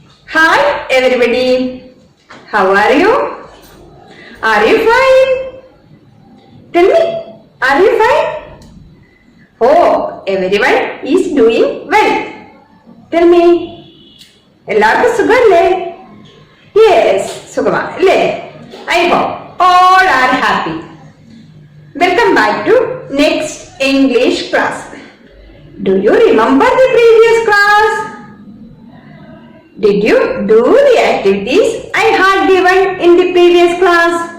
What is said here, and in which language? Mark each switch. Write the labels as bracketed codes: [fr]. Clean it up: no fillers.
[en] Hi everybody, how are you? Are you fine? Tell me, are you fine? Oh, everyone is doing well. Tell me, [ml] എല്ലാവർക്കും സുഖല്ലേ? Yes, സുഖമാണ് അല്ലേ? [en] I hope all are happy. Welcome back to next English class. Do you remember the previous class? Did you do the activities I had given in the previous class?